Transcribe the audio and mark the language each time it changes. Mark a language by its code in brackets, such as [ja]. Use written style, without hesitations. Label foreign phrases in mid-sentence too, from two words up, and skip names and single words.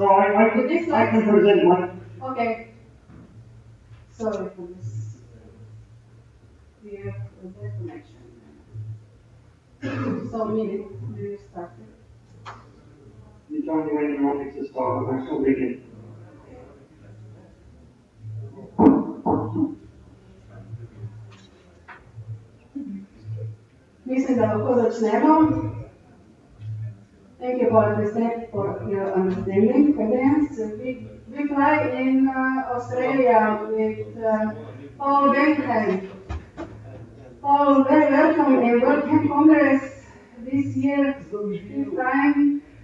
[en] So I can present my. Okay. Sorry for this. We have a bad connection. So, minute, do you start it? You tell me when you want me to start, and I shall begin. [sl] Mislim, da lahko začnemo. [en] Thank you for your understanding, audience. We fly in Australia with Paul Bentham. Paul, very welcome in World Hemp Congress this year, fifth time.